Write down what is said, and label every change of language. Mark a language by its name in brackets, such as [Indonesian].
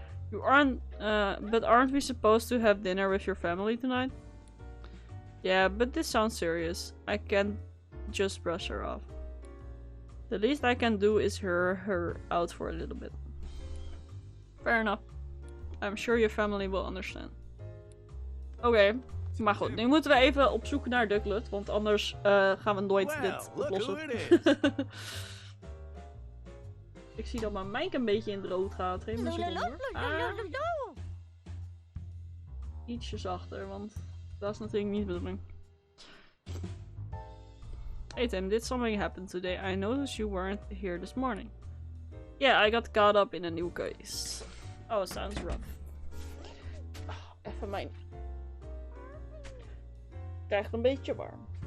[English] You aren't, but aren't we supposed to have dinner with your family tonight? Yeah, but this sounds serious. I can't just brush her off. The least I can do is hear her out for a little bit. Fair enough. I'm sure your family will understand. [Dutch] Oké, maar goed. Nu moeten we even op zoek naar Ducklet, want anders gaan we nooit dit oplossen. Ik zie dat mijn mic een beetje in het rood gaat. Geen seconde. Ietsje zachter, want dat is natuurlijk niet de bedoeling. [English] Hey Tim, did something happen today? I noticed you weren't here this morning. Yeah, I got caught up in a new case. Oh, sounds rough. [Dutch] Even mijn... Krijgt een beetje warm.